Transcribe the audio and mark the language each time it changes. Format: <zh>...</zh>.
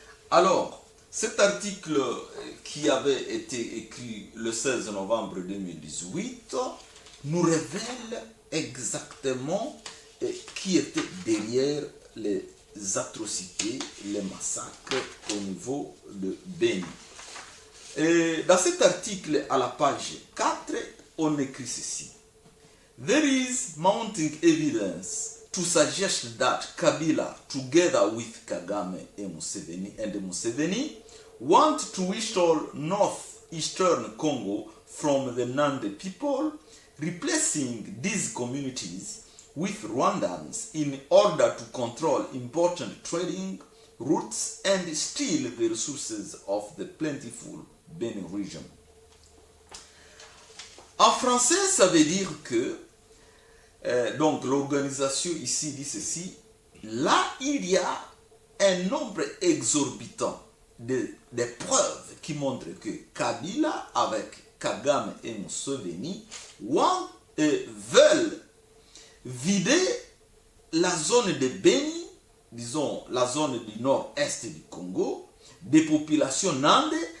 <fr>Alors, cet article qui avait été écrit le 16 novembre 2018 nous révèle exactement qui était derrière les atrocités, les massacres au niveau de Beni. Et dans cet article, à la page 4, on écrit ceci.</fr> <en>There is mounting evidence to suggest that Kabila, together with Kagame and Museveni, want to restore northeastern Congo from the Nande people, replacing these communities with Rwandans in order to control important trading routes and steal the resources of the plentiful Beni region.</en> <fr>En français, ça veut dire que donc l'organisation ici dit ceci, là il y a un nombre exorbitant de preuves qui montrent que Kabila avec Kagame et Museveni veulent vider la zone de Beni, disons la zone du nord-est du Congo, des populations Nande,</fr>